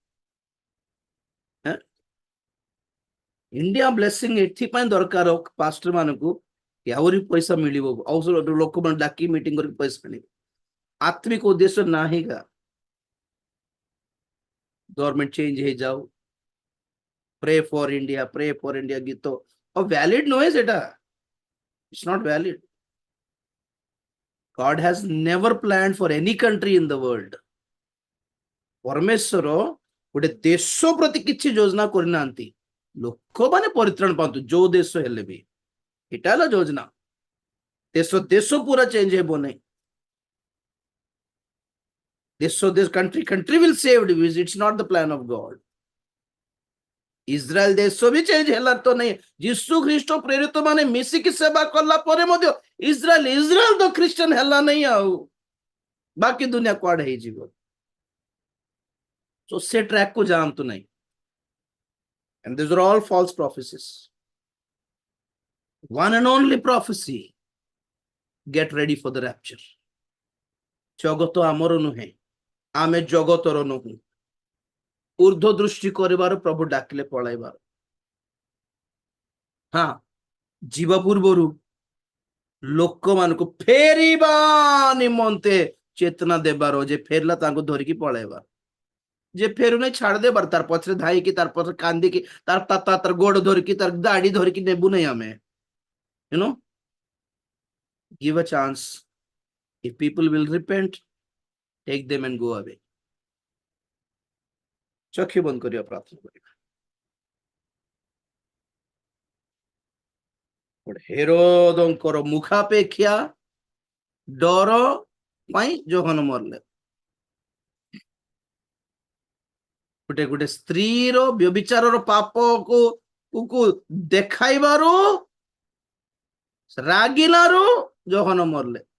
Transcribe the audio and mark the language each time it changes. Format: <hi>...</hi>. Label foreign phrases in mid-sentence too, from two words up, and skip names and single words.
<en>India blessing</en> <or>ଏଥିପାଇଁ ଦରକାର ପାଷ୍ଟର ମାନଙ୍କୁ, ଆହୁରି ପଇସା ମିଳିବ, ଆଉ ଲୋକମାନେ ଡାକି ମିଟିଂ କରିକି ପଇସା ମିଳିବ। ଆତ୍ମିକ ଉଦ୍ଦେଶ୍ୟ ନାହିଁ କା</or> <en>government change</en> <or>ହେଇଯାଉ,</or> <en>pray for India</en> <or>ଗୀତ ଆଉ ଭ୍ୟାଲିଡ ନୁହେଁ ସେଟା।</or> <en>it's not valid. God has never planned for any country in the world.</en> <or>ପରମେଶ୍ୱର ଗୋଟେ ଦେଶ ପ୍ରତି କିଛି ଯୋଜନା କରିନାହାନ୍ତି। ଲୋକମାନେ ପରିତ୍ରାଣ ପାଆନ୍ତୁ ଯୋଉ ଦେଶ ହେଲେ ବି, ଏଟା ହେଲା ଯୋଜନା। ଦେଶ ପୁରା ଚେଞ୍ଜ ହେବ ନାହିଁ।</or> <en>country will saved, it's not the plan of God.</en> <or>ଇସ୍ରାଏଲ ଦେଶ ବି ଚେଞ୍ଜ ହେଲା ତ ନାହିଁ। ଯୀଶୁ ଖ୍ରୀଷ୍ଟ ପ୍ରେରିତ ମାନେ ମିଶିକି ସେବା କଲା ପରେ ମଧ୍ୟ ଇସ୍ରାଏଲ ତ ଖ୍ରୀଷ୍ଟିଆନ ହେଲା ନାହିଁ, ଆଉ ବାକି ଦୁନିଆ କୁଆଡେ ହେଇଯିବ। So ସେ ଟ୍ରାକ୍ କୁ ଯାଆନ୍ତୁ ନାହିଁ।</or> <en>And these are all false prophecies. One and only prophecy, get ready for the rapture.</en> <or>ଜଗତ ଆମର ନୁହେଁ, ଆମେ ଜଗତର ନୁହେଁ। ଊର୍ଦ୍ଧ୍ୱ ଦୃଷ୍ଟି କରିବାର ପ୍ରଭୁ ଡାକିଲେ ପଳାଇବାର। ହଁ, ଯିବା ପୂର୍ବରୁ ଲୋକମାନଙ୍କୁ ଫେରିବା ନିମନ୍ତେ ଚେତନା ଦେବାର, ଯେ ଫେରିଲା ତାଙ୍କୁ ଧରିକି ପଳାଇବାର। ଯେ ଫେରୁନି ଛାଡିଦେବାର, ତାର ପଛରେ ଧାଇକି, ତାର ପଛରେ କାନ୍ଦିକି, ତାର ଗୋଡ ଧରିକି, ତାର ଦାଢି ଧରିକି ନେବୁ ନାହିଁ ଆମେ।</or> <en>Give a chance. If people will repent, take them and go away.</en> <or>ଚକ୍ଷୁ ବନ୍ଦ କରିବା, ପ୍ରାର୍ଥନା କରିବା। ହେରୋଦଙ୍କର ମୁଖାପେକ୍ଷା ଡର ପାଇଁ ଯୋହନ ମରିଲେ। ଗୋଟେ ସ୍ତ୍ରୀର ବ୍ୟଭିଚାରର ପାପକୁ ଦେଖାଇବାରୁ ରାଗିଲାରୁ ଯୋହନ ମରିଲେ।</or>